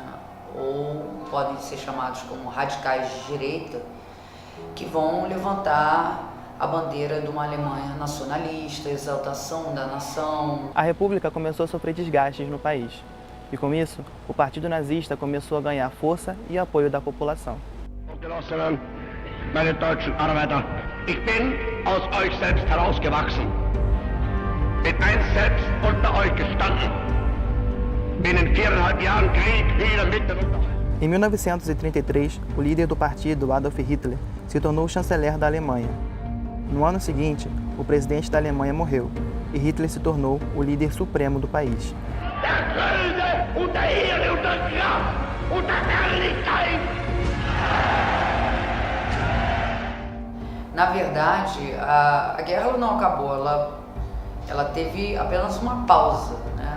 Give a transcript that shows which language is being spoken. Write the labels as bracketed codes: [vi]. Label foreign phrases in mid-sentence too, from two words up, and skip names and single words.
[pt] Ou podem ser chamados como radicais de direita, que vão levantar a bandeira de uma Alemanha nacionalista, exaltação da nação. A República começou a sofrer desgastes no país, e com isso, o Partido Nazista começou a ganhar força e apoio da população. [de] Genossinnen, meine deutschen Arbeiter, ich bin aus euch selbst herausgewachsen, bin einst selbst unter euch gestanden, bin in 4,5 Jahren Krieg wieder mitten unter euch. [pt] Em 1933, o líder do partido, Adolf Hitler, se tornou chanceler da Alemanha. No ano seguinte, o presidente da Alemanha morreu e Hitler se tornou o líder supremo do país. Na verdade, a guerra não acabou, ela teve apenas uma pausa, né?